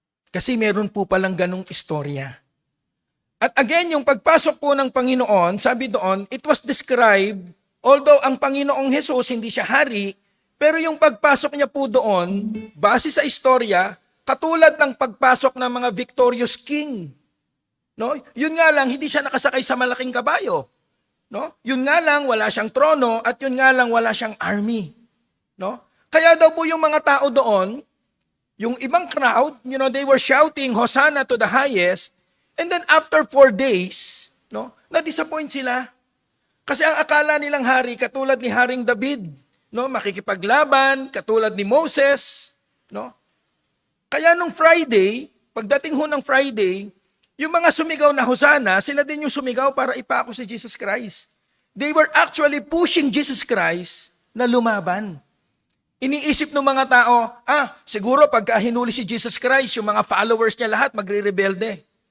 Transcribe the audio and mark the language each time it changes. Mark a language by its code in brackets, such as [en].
[tl] Kasi meron po palang ganong istorya. At again, yung pagpasok po ng Panginoon, sabi doon, [en] it was described, [tl] although ang Panginoong Hesus hindi siya hari, pero yung pagpasok niya po doon, base sa istorya, katulad ng pagpasok ng mga victorious king. No? Yun nga lang, hindi siya nakasakay sa malaking kabayo. No? Yun nga lang, wala siyang trono, at yun nga lang, wala siyang army. No? Kaya daw po yung mga tao doon, yung ibang crowd, [en] they were shouting, Hosanna to the highest, [tl] and then after 4 days, na-disappoint sila. Kasi ang akala nilang hari, katulad ni Haring David, makikipaglaban, katulad ni Moses. Kaya nung Friday, pagdating ho ng Friday, yung mga sumigaw na Hosanna, sila din yung sumigaw para ipako si Jesus Christ. [en] They were actually pushing Jesus Christ [tl] na lumaban. Iniisip ng mga tao, siguro pagka hinuli si Jesus Christ, yung mga followers niya lahat magre-rebelde.